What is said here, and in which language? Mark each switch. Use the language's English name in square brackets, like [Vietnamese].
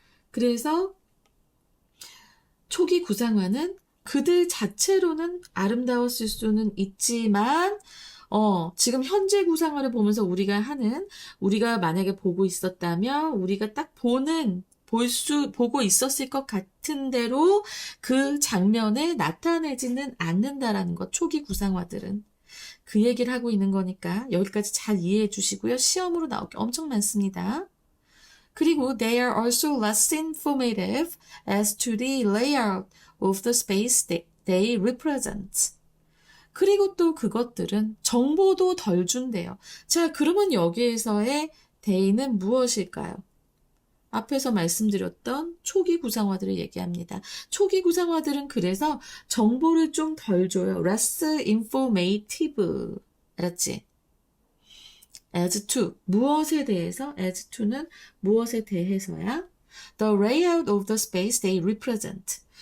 [Korean] 그래서 초기 구상화는 그들 자체로는 아름다웠을 수는 있지만 지금 현재 구상화를 보면서 우리가 만약에 보고 있었다면 우리가 딱 보고 있었을 것 같은 대로 그 장면에 나타내지는 않는다라는 것, 초기 구상화들은. 그 얘기를 하고 있는 거니까 여기까지 잘 이해해 주시고요. 시험으로 나올 게 엄청 많습니다. 그리고 [English] they are also less informative as to the layout of the space they represent. [Korean] 그리고 또 그것들은 정보도 덜 준대요. 자, 그러면 여기에서의 they는 무엇일까요? 앞에서 말씀드렸던 초기 구상화들을 얘기합니다. 초기 구상화들은 그래서 정보를 좀 덜 줘요. [English] less informative. [Korean] 알았지? [English] as to, [Korean] 무엇에 대해서? as to는 무엇에 대해서야? [English] The layout of the space they represent.